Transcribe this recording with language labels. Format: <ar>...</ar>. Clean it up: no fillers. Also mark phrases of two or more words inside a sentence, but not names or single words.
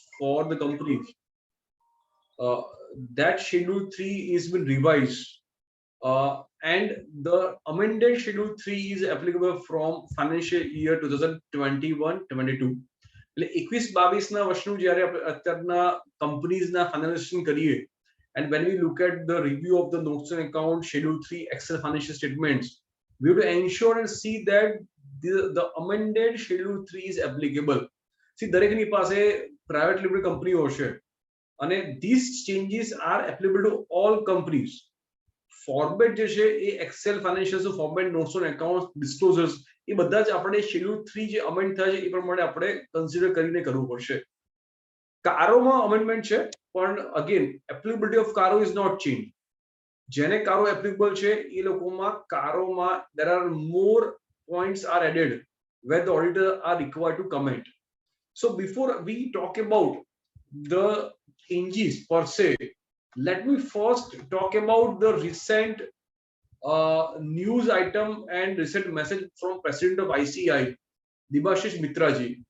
<en>for the companies, that Schedule 3 is been revised, and the amended Schedule 3 is applicable from financial year 2021-22.</en> <gu>એટલે 21-22 ના વર્ષનું જ્યારે આપણે અત્યારના કંપનીઝના ફાઇનાન્સિંગ કરીએ,</gu> <en>and when we look at the review of the notes and account Schedule 3 Excel financial statements, we have to ensure and see that the amended Schedule 3 is applicable. See,</en> <gu>દરેકની પાસે</gu> <en>private limited company</en> <gu>હશે, અને</gu> <en>these changes are applicable to all companies.</en> <gu>ફોર્મેટ જે છે એ</gu> <en>Excel financials format, notes on accounts,</en> <gu>ડિસ્ક્લોઝર્સ, એ બધા જ આપણે શેડ્યુલ 3 જે અમેન્ડ થાય છે એ પ્રમાણે આપણે કન્સિડર કરીને કરવું પડશે. કારોમાં અમેન્ડમેન્ટ છે, પણ</gu> <en>again applicability of CARO is not change.</en> <gu>જેને કારો એપ્લિકેબલ છે એ લોકોમાં કારોમાં</gu> <en>there are more points are added where the auditor are required to comment. So before we talk about the changes per se, let me first talk about the recent news item and recent message from President of ICI, Debashish Mitra ji.</en>